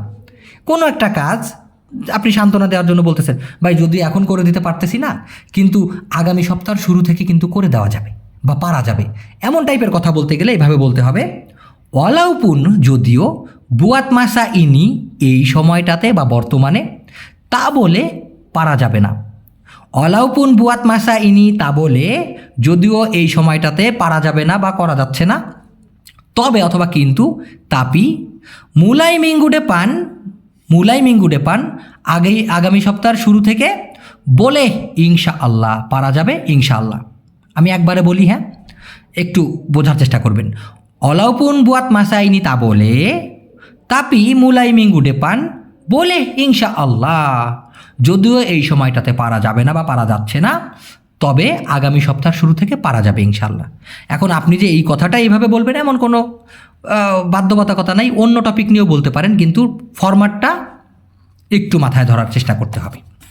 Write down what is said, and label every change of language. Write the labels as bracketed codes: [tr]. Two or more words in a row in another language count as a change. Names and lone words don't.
[bn] কোনো একটা কাজ আপনি সান্ত্বনা দেওয়ার জন্য বলতেছেন, ভাই যদি এখন করে দিতে পারতেছি না, কিন্তু আগামী সপ্তাহের শুরু থেকে কিন্তু করে দেওয়া যাবে বা পারা যাবে, এমন টাইপের কথা বলতে গেলে এইভাবে বলতে হবে, ওয়ালাউপুন যদিও, [ms] buat masa ini [bn] এই সময়টাতে বা বর্তমানে, তা বলে পারা যাবে না। [ms] walaupun buat masa ini [bn] তা বলে যদিও এই সময়টাতে পারা যাবে না বা করা যাচ্ছে না, তবে অথবা কিন্তু, [ms] tapi mulai minggu depan mulai minggu depan [bn] আগামী সপ্তাহের শুরু থেকে বলে ইনশাআল্লাহ পারা যাবে ইনশাআল্লাহ। আমি একবারে বলি, হ্যাঁ, একটু বোঝার চেষ্টা করবেন। [ms] walaupun buat masa ini tak boleh tapi mulai minggu depan [bn] বলে ইনশাআল্লাহ, যদিও এই সময়টাতে পারা যাবে না বা পারা যাচ্ছে না, তবে আগামী সপ্তাহ শুরু থেকে পারা যাবে ইনশাআল্লাহ। এখন আপনি যে এই কথাটা এইভাবে বলবেন এমন কোনো বাধ্যবাধকতা নাই, অন্য টপিক নিয়েও বলতে পারেন, কিন্তু ফরম্যাটটা একটু মাথায় ধরার চেষ্টা করতে হবে।